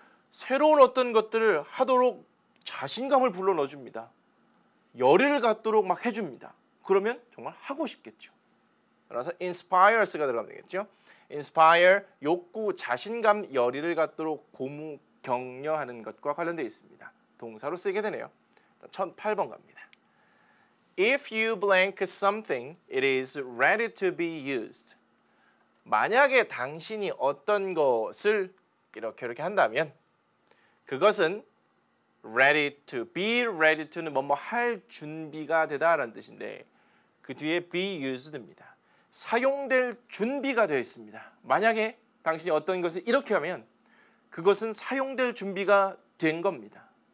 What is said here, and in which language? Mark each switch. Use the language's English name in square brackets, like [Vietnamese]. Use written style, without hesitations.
[Korean] 새로운 어떤 것들을 하도록 자신감을 불러 넣어줍니다. 열의를 갖도록 막 해줍니다. 그러면 정말 하고 싶겠죠. 따라서 inspires가 들어가면 되겠죠. inspire, 욕구, 자신감, 열의를 갖도록 고무 격려하는 것과 관련되어 있습니다. 동사로 쓰게 되네요. 1008번 갑니다. [English] If you blank something, it is ready to be used. [Korean] 만약에 당신이 어떤 것을 이렇게 한다면 그것은 [English] ready to [Korean] 는 뭐뭐 할 준비가 되다라는 뜻인데 그 뒤에 [English] be used [Korean] 입니다. 사용될 준비가 되어 있습니다. 만약에 당신이 어떤 것을 이렇게 하면 그것은 사용될 준비가 된 겁니다.